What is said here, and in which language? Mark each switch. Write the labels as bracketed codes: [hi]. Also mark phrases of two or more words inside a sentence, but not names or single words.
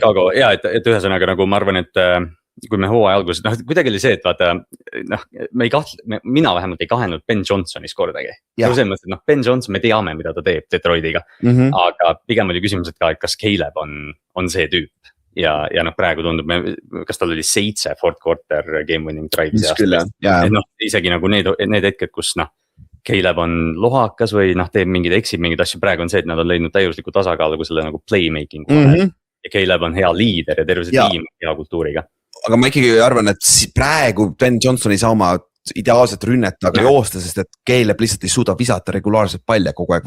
[et] Chicago, et ühesõnaga nagu ma arvan, et kui me hooaja alguses, noh kuidagi oli see, et vaata, noh, mina vähemalt ei kahelnud Ben Johnsonis kordagi. Selles mõttes, et noh, Ben Johnson, me teame, mida ta teeb Detroitiga, aga pigem oli küsimus, et ka, et kas Caleb on see tüüp. Ja noh, praegu tundub, kas tal oli 7 [en] fourth quarter game winning drive'i [et] aastast. Et noh, isegi nagu need hetked, kus noh, Caleb on lohakas või noh, teeb eksib mingeid asju, praegu on see, et nad on leidnud täiuslikku tasakaalu selle nagu playmaking. Ja Caleb on hea liider ja terve see tiim hea kultuuriga. Aga ma ikkagi arvan, et praegu Ben Johnson ei saa oma ideaalset rünnet aga joosta, sest et Caleb lihtsalt ei suuda visata regulaarselt palja kogu aeg.